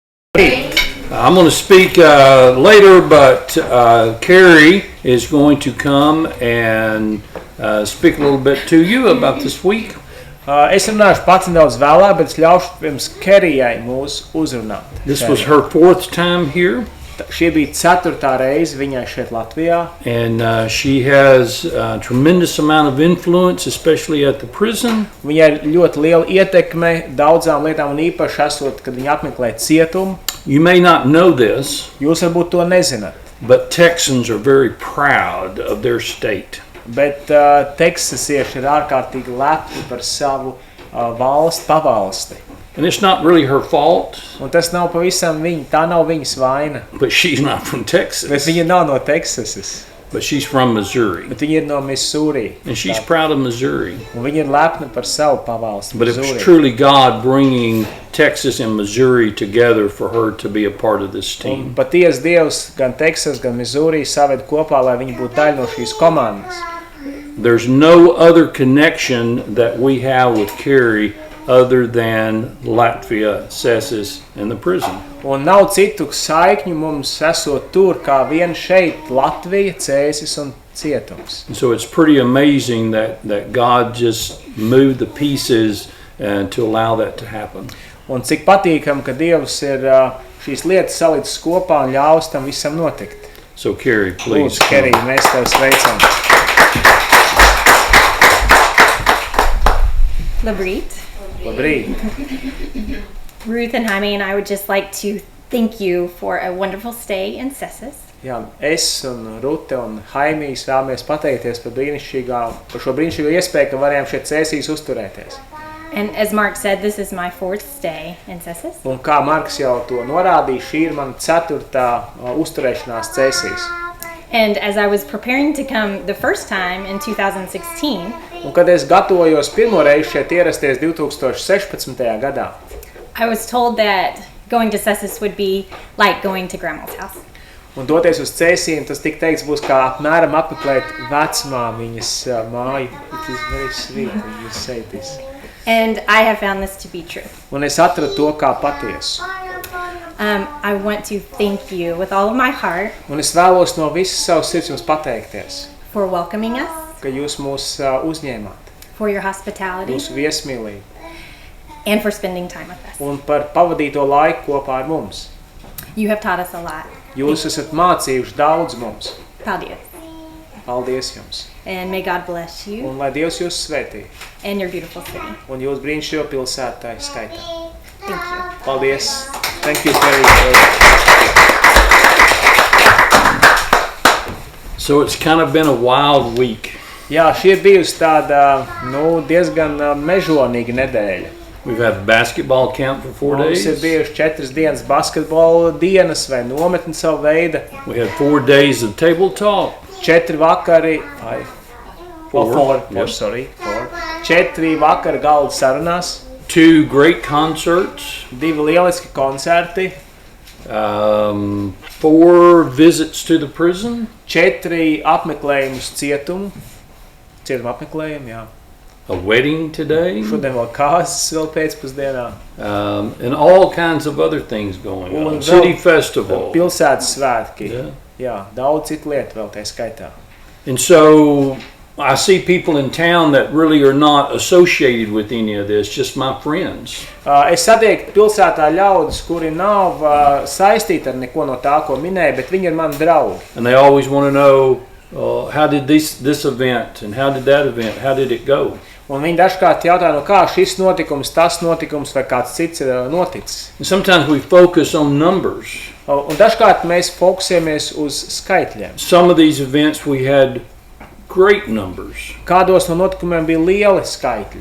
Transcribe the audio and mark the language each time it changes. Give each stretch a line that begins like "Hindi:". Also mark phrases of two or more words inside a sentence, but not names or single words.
English: I'm going to speak later, but Carrie is going to come and speak a little bit to you about this week.
Latvian: Es runāšu pats nedaudz vēlāk, bet es ļaušu pirms Kerijai mūs uzrunāt.
English: This was her fourth time here.
Latvian: Šī bija 4. reize viņai šeit Latvijā.
English: And she has a tremendous amount of influence, especially at the prison.
Latvian: Viņai ir ļoti liela ietekme daudzām lietām un īpaši esot, kad viņa apmeklē cietumu.
English: You may not know this,
Latvian: Jūs varbūt to nezināt,
English: but Texans are very proud of their state.
Latvian: bet teksasieši ir ārkārtīgi lepni par savu pavalsti.
English: And it's not really her fault,
Latvian: Un tas nav pavisam tā nav viņas vaina.
English: but she's not from
Latvian: Bet
English: Texas,
Latvian: viņa nav no Teksasas,
English: but she's from Missouri.
Latvian: bet viņa ir no Missouri.
English: And she's proud of Missouri.
Latvian: Un viņa ir lepna par savu pavalsti.
English: But it was Missouri. truly God bringing Texas and Missouri together for her to be a part of this
Latvian: Un
English: team.
Latvian: patiesi Dievs gan Teksas, gan Missouri saved kopā, lai viņi būtu daļa no šīs komandas.
English: There's no other connection that we have with Carrie other than Latvia, Cēsu, and the prison.
Latvian: Un nav citu saikņu mums esot tur, kā vien šeit Latvija, Cēsis un cietums.
English: And so it's pretty amazing that God just moved the pieces to allow that to happen.
Latvian: Un cik patīkam, ka Dievs ir šīs lietas salicis kopā un ļaus tam visam notikt.
English: So Carrie, please.
Latvian: Lūdzu, Kerija, mēs tev sveicam. Labrīt. Labrīt.
English: Ruth and Jaime and I would just like to thank you for a wonderful stay in Cēsu.
Latvian: Jā, es un Rute un Haimijs vēlamies pateikties par šo brīnišķīgo iespēju, ka varējām šeit Cēsīs uzturēties.
English: And as Mark said, this is my 4th stay in Cēsu.
Latvian: Un kā Marks jau to norādīja, šī ir mana 4. uzturēšanās Cēsīs.
English: And as I was preparing to come the first time in 2016,
Latvian: Un kad es gatavojos pirmo reizi šeit ierasties 2016. gadā,
English: I was told that going to Cēsu would be like going to grandma's house.
Latvian: un doties uz Cēsīm, tas tika teikts būs kā apmēram apmeklēt vecmāmiņas māju.
English: It is very sweet when you say this. And I have found this to be true.
Latvian: Un es atradu to kā patiesu.
English: I want to thank you with all of my heart
Latvian: Un es vēlos no visas savas sirds jums pateikties,
English: for welcoming us,
Latvian: ka jūs mūs uzņēmāt,
English: for your hospitality,
Latvian: jūsu viesmīlību
English: and for spending time with us.
Latvian: un par pavadīto laiku kopā ar mums.
English: You have taught us a lot.
Latvian: Jūs esat mācījuši daudz mums. Paldies. Paldies jums.
English: And may God bless you
Latvian: Un lai Dievs jūs svētī.
English: and your beautiful city.
Latvian: Un jūs brīnišķīgo pilsētai skaitā.
English: Thank you. Paldies. Thank you, Kerry. So it's kind of been a wild week.
Latvian: Jā, šī ir bijusi tāda, diezgan mežonīga nedēļa.
English: We've had a basketball camp for 4
Latvian: Mums ir
English: days.
Latvian: bijuši 4 dienas basketbola dienas vai nometni savu veidu.
English: We had 4 days of table talk.
Latvian: 4 vakari, 4,
English: Yep.
Latvian: sorry, 4 vakari galda sarunās,
English: 2 great concerts.
Latvian: 2 lieliski koncerti,
English: 4 visits to the prison.
Latvian: 4 apmeklējumus cietuma apmeklējumi, jā.
English: A wedding today.
Latvian: Šodien vēl kāzas vēl pēcpusdienā.
English: And all kinds of other things going on.
Latvian: Un
English: City
Latvian: vēl
English: festival.
Latvian: Pilsētas svētki.
English: Yeah.
Latvian: Jā, daudz citu lietu vēl tai skaitā.
English: And so I see people in town that really are not associated with any of this, just my friends.
Latvian: Es satieku pilsētā ļaudis, kuri nav saistīti ar neko no tā, ko minēju, bet viņi ir mani draugi.
English: And they always want to know, how did this event and how did that event, how did it go?
Latvian: Un viņi dažkārt jautā, no kā šis notikums, tas notikums vai kāds cits ir noticis.
English: And sometimes we focus on numbers.
Latvian: Un dažkārt mēs fokusējamies uz skaitļiem.
English: Some of these events we had great numbers.
Latvian: Kādos no notikumiem bija lieli skaitļi.